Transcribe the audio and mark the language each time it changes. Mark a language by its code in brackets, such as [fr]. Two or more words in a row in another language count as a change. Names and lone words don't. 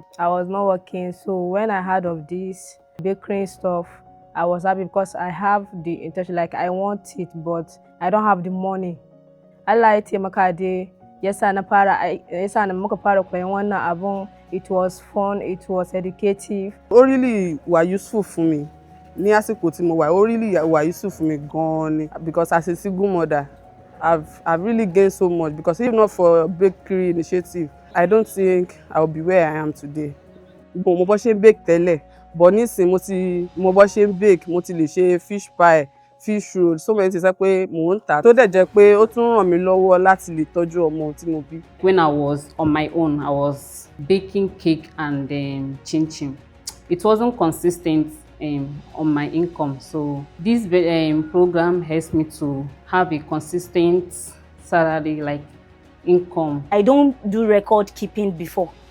[en] I was not working, so when I heard of this bakery stuff, I was happy because I have the intention, like I want it, but I don't have the money. I like it, yes, and it was fun, it was educative. Ó really were useful for me. [yo] Ní àsìkò tí mo wà, ó [en] really were useful for me gan-an because as a single mother, I've really gained so much because if not for Bakery Initiative, I don't think I would be where I am today. [yo] Mo bó ṣe bake tẹ́lẹ̀, but nísìn mo bó ṣe bake, mo ti lè ṣe [en] fish pie, fish roll, so many things [yo] pé mo ń tà. Tó dẹ̀ jẹ́ pé ó tún ràn mí lọ́wọ́ láti lè tọ́jú ọmọ tí mo bí. [en] When I was on my own, I was baking cake and chin-chin. It wasn't consistent on my income, so this program helps me to have a consistent salary, like income. I don't do record keeping before.